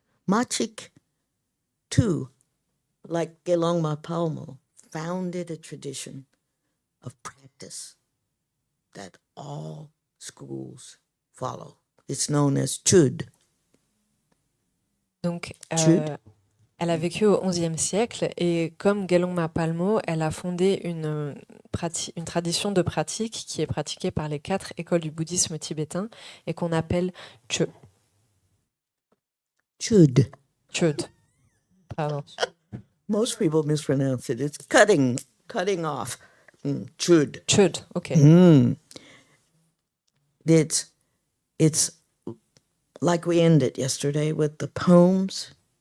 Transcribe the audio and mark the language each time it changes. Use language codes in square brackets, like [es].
[en] Machik, too, like Gelongma Palmo, founded a tradition of practice that all schools follow. It's known as Chud. [fr] Donc, Chud. elle a vécu au XIe siècle, et comme Gelongma Palmo, elle a fondé une tradition de pratique qui est pratiquée par les 4 écoles du bouddhisme tibétain et qu'on appelle Chud. Chud. Chud. Pardon. [en] Most people mispronounce it. It's cutting off. Chud. Chud, ok. It's it's like we ended yesterday with the poems.